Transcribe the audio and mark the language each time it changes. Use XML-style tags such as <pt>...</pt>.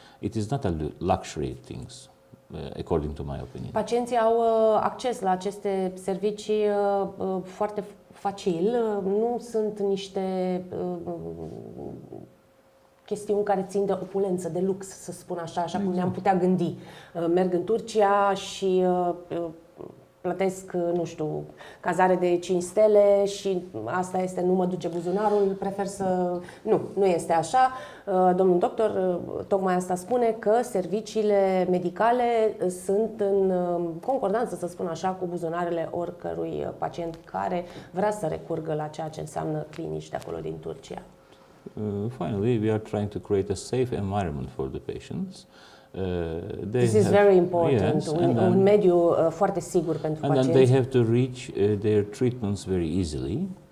<en>It is not a luxury things. According to my opinion.</en> <ro>Pacienții au acces la aceste servicii foarte facil, nu sunt niște chestiuni care țin de opulență, de lux, să spun așa, așa cum ne-am putea gândi. Merg în Turcia și plătesc, nu știu, cazare de 5 stele și asta este, nu mă duce buzunarul, prefer să... Nu este așa. Domnul doctor tocmai asta spune, că serviciile medicale sunt în concordanță, să spun așa, cu buzunarele oricărui pacient care vrea să recurgă la ceea ce înseamnă clinici de acolo din Turcia.</ro> <en>Finally, we are trying to create a safe environment for the patients. This is very important. Yes,</en> <ro>un mediu foarte sigur pentru pacienți.</ro> <en>And then they have to reach their treatments very easily.</en>